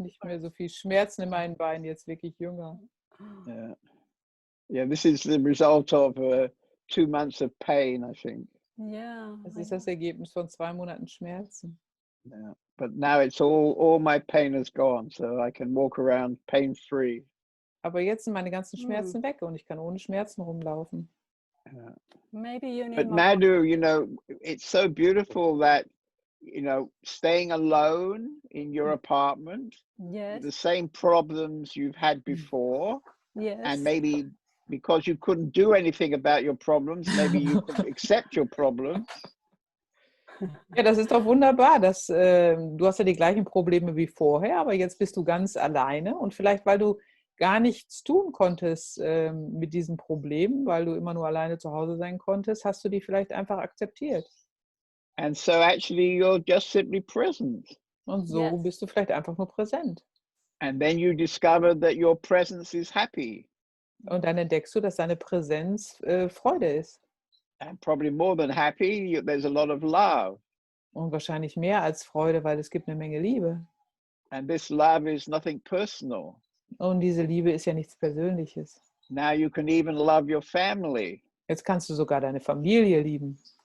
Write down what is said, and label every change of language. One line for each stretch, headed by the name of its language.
German: nicht mehr so viel Schmerzen in meinen Beinen, jetzt wirklich jünger.
English: Yeah. This is the result of 2 months of pain, I think. yeah.
German: Das ist das Ergebnis von 2 Monaten Schmerzen.
English: Yeah. But now it's all my pain has gone, so I can walk around pain-free.
German: Aber jetzt sind meine ganzen Schmerzen weg und ich kann ohne Schmerzen rumlaufen.
English: Yeah. Maybe you need But more. Madhu, it's so beautiful that, staying alone in your apartment, Yes. the same problems you've had before, Yes. and maybe because you couldn't do anything about your problems, maybe you could accept your problems.
German: Ja, das ist doch wunderbar. Du hast ja die gleichen Probleme wie vorher, aber jetzt bist du ganz alleine und vielleicht, weil du gar nichts tun konntest mit diesen Problemen, weil du immer nur alleine zu Hause sein konntest, hast du die vielleicht einfach akzeptiert.
English: And so actually you're just simply present.
German: Und so
English: Yes.
German: bist du vielleicht einfach nur präsent.
English: And then you discover that your presence is happy.
German: Und dann entdeckst du, dass deine Präsenz Freude ist.
English: And probably more than happy, there's a lot of love.
German: Und wahrscheinlich mehr als Freude, weil es gibt eine Menge Liebe.
English: And this love is nothing personal.
German: Und diese Liebe ist ja nichts Persönliches.
English: Now you can even love your family.
German: Jetzt kannst du sogar deine Familie lieben.